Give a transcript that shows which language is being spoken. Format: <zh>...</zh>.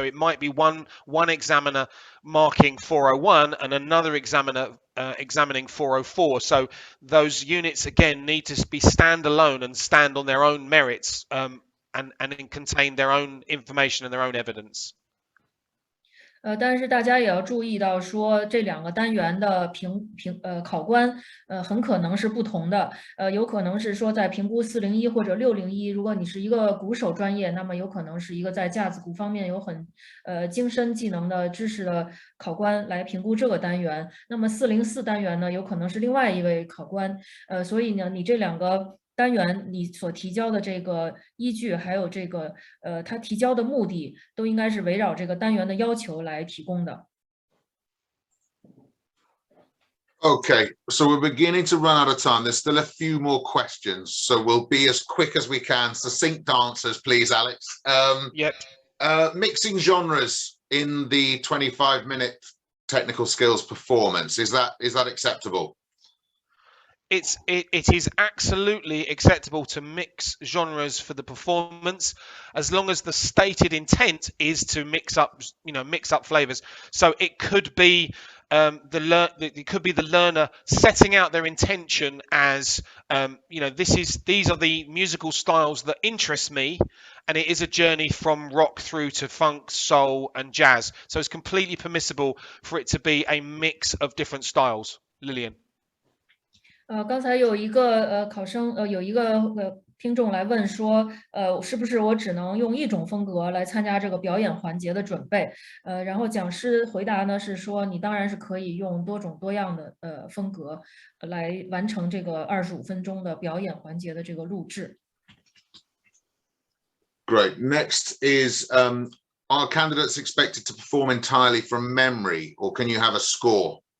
<en>So it might be one examiner marking 401 and another examiner examining 404. So those units again need to be standalone and stand on their own merits and contain their own information and their own evidence.</en> <zh>但是大家也要注意到说，这两个单元的考官很可能是不同的，有可能是说在评估401或者601，如果你是一个鼓手专业，那么有可能是一个在架子鼓方面有很精深技能的知识的考官来评估这个单元，那么404单元呢，有可能是另外一位考官，所以呢，你这两个单元你所提交的这个依据，还有这个他提交的目的，都应该是围绕这个单元的要求来提供的。</zh> <en>Okay, so we're beginning to run out of time. There's still a few more questions, so we'll be as quick as we can. Succinct answers, please, Alex. Yep. Mixing genres in the 25-minute technical skills performance, is that acceptable? it is absolutely acceptable to mix genres for the performance, as long as the stated intent is to mix up flavors. So it could be it could be the learner setting out their intention as these are the musical styles that interest me, and it is a journey from rock through to funk, soul, and jazz. So it's completely permissible for it to be a mix of different styles. Lillian.</en> <zh>刚才有一个有一个听众来问说，是不是我只能用一种风格来参加这个表演环节的准备？然后讲师回答呢是说，你当然是可以用多种多样的风格来完成这个25分钟的表演环节的这个录制。</zh> <en>Great. Next is, are candidates expected to perform entirely from memory, or can you have a score?</en>